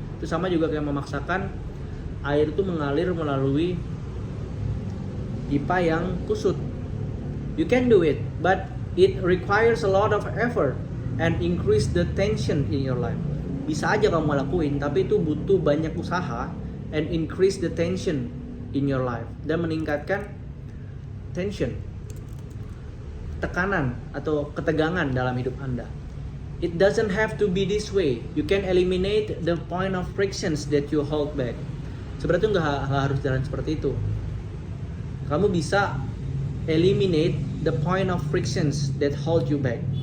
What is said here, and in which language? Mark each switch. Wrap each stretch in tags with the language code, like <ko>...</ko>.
<id>Itu sama juga kayak memaksakan air itu mengalir melalui pipa yang kusut.</id> <en>You can do it, but it requires a lot of effort and increase the tension in your life.</en> <id>Bisa aja kamu lakuin, tapi itu butuh banyak usaha</id> <en>and increase the tension in your life,</en> <id>dan meningkatkan tension, tekanan atau ketegangan dalam hidup Anda.</id> <en>It doesn't have to be this way. You can eliminate the point of frictions that you hold back.</en> <id>Sebenarnya itu nggak harus jalan seperti itu. Kamu bisa</id> <en>eliminate the point of frictions that hold you back.</en>